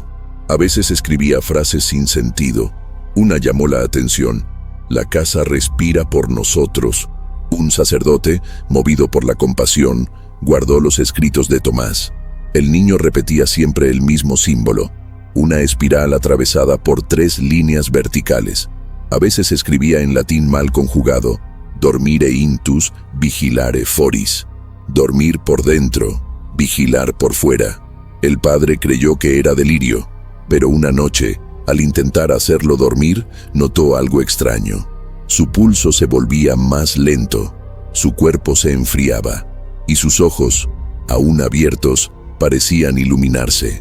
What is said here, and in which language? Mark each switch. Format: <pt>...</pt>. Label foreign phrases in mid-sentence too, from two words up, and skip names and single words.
<es>A veces escribía frases sin sentido. Una llamó la atención: «La casa respira por nosotros». Un sacerdote, movido por la compasión, guardó los escritos de Tomás. El niño repetía siempre el mismo símbolo: una espiral atravesada por 3 líneas verticales. A veces escribía en latín mal conjugado:</es> <la>dormire intus, vigilare foris.</la> <es>Dormir por dentro, vigilar por fuera. El padre creyó que era delirio, pero una noche, al intentar hacerlo dormir, notó algo extraño. Su pulso se volvía más lento. Su cuerpo se enfriaba y sus ojos, aún abiertos, parecían iluminarse.</es>